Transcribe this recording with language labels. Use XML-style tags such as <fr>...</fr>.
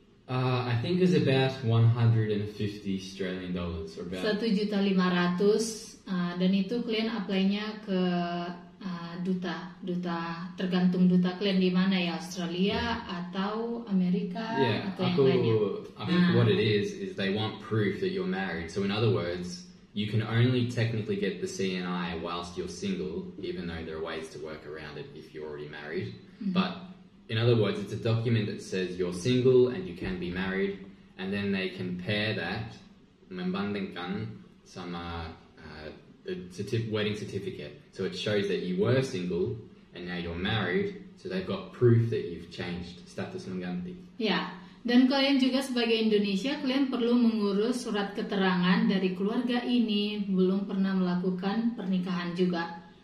<en>I think it's about $150 Australian dollars, or about</en> <id>1.500.000 dan itu kalian apply-nya ke duta tergantung duta kalian di mana ya, Australia atau Amerika atau yang lainnya.</id> <en>I think what it is they want proof that you're married. So in other words, you can only technically get the CNI whilst you're single, even though there are ways to work around it if you're already married. But in other words, it's a document that says you're single and you can be married, and then they compare that,</en> <id>membandingkan sama</id> <en>the wedding certificate. So it shows that you were single and now you're married, so they've got proof that you've changed,</en> <id>status mengganti. Ya, dan kalian juga sebagai Indonesia, kalian perlu mengurus surat keterangan dari keluarga ini belum pernah melakukan pernikahan juga.</id>